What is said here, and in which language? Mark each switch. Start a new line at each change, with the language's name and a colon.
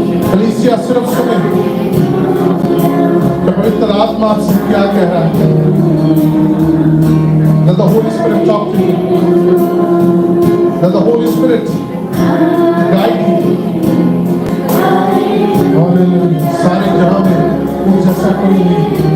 Hindi: कलीसिया सिर्फ सुने कि पवित्र आत्मा आपसे क्या कह रहा है।
English: Let the Holy Spirit talk to you. Let the Holy Spirit guide you. Hallelujah.
Hindi: सारे जहां में वो जैसा कोई नहीं।